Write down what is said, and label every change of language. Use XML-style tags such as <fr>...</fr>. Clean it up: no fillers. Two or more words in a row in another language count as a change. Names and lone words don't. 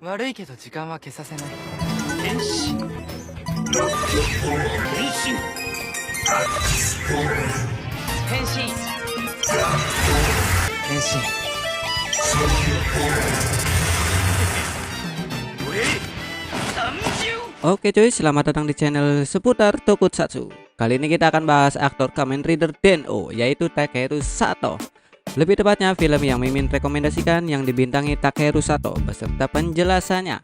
<ja>いけど時間は消させない。変身変身変身変身。</ja> <id>Oke cuy, selamat datang di channel seputar Tokusatsu. Kali ini kita akan bahas aktor Kamen Rider Den-O, yaitu Takeru Sato. Lebih tepatnya film yang Mimin rekomendasikan yang dibintangi Takeru Sato beserta penjelasannya.</id>